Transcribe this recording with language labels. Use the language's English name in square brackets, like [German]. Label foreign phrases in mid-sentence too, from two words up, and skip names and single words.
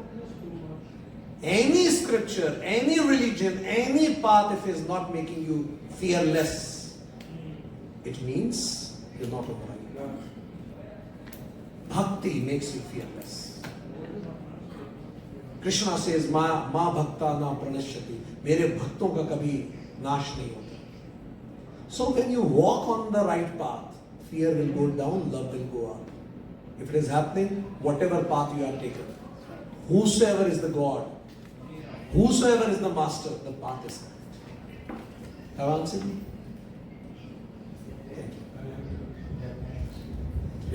[English] Any scripture, any religion, any path, if it is not making you fearless, it means you're not on the right path. Bhakti makes you fearless. Krishna says, [Sanskrit] मा भक्त न प्रणश्यति. [Hindi] मेरे भक्तों का कभी नाश नहीं होता. [English] So when you walk on the right path, fear will go down, love will go up. If it is happening, whatever path you have taken, whosoever is the God, whosoever is the master, the path is correct. Have I answered you? Thank you.